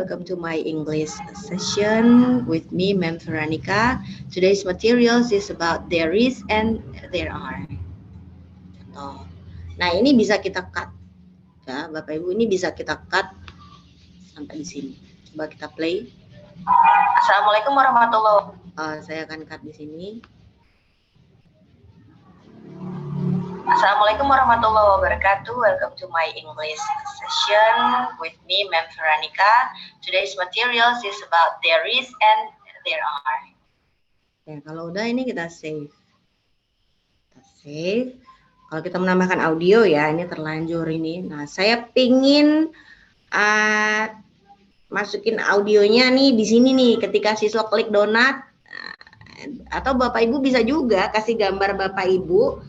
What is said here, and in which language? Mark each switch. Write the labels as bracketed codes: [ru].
[en] Welcome to my English session with me, Ma'am Veronica. Today's materials is about there is and there are. [id] Nah, ini bisa kita cut. Ya, Bapak Ibu, ini bisa kita cut sampai di sini. Coba kita play. [ar] Assalamualaikum warahmatullahi wabarakatuh. [id] Saya akan cut di sini. [ar] Assalamualaikum warahmatullahi wabarakatuh. [en] Welcome to my English session with me, Ma'am Veronica. Today's materials is about there is and there are. [id] Ya, kalau udah ini kita save. Kita save. Kalau kita menambahkan audio ya, ini terlanjur ini. Nah, saya pingin masukin audionya nih di sini nih. Ketika siswa klik donat, atau Bapak Ibu bisa juga kasih gambar Bapak Ibu.